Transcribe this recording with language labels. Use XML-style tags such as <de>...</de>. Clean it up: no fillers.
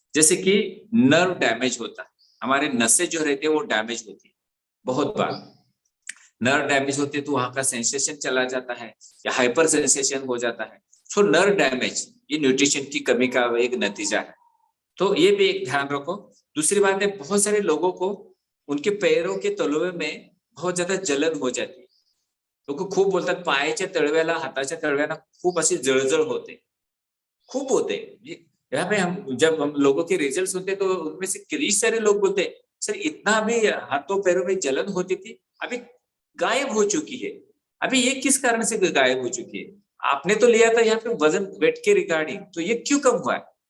<hi>जैसे कि nerve damage होता है, हमारे नसें जो रहते हैं वो डैमेज होती है, बहुत बार नर्व डैमेज होते हैं तो वहां का सेंसेशन चला जाता है, या हाइपर सेंसेशन हो जाता है। सो नर्व डैमेज ये न्यूट्रिशन की कमी का एक नतीजा है, तो ये भी एक ध्यान रखो। दूसरी बात है, बहुत सारे लोगों को उनके पैरों के तलवे में बहुत ज्यादा जलन हो जाती है।</hi> <mr>लोग खूप बोलतात पायाच्या तळव्याला, हाताच्या तळव्याला खूप असे जळजळ होते, खूप होते।</mr> <hi>यहाँ पे हम जब हम लोगों के रिजल्ट सुनते तो उनमें से कई सारे लोग बोलते हैं सर इतना अभी हाथों पैरों में जलन होती थी, अभी गायब हो चुकी है। अभी ये किस कारण से गायब हो चुकी है? आपने तो लिया था यहाँ पे वजन वेट के रिगार्डिंग, तो ये क्यों कम हुआ है?</hi>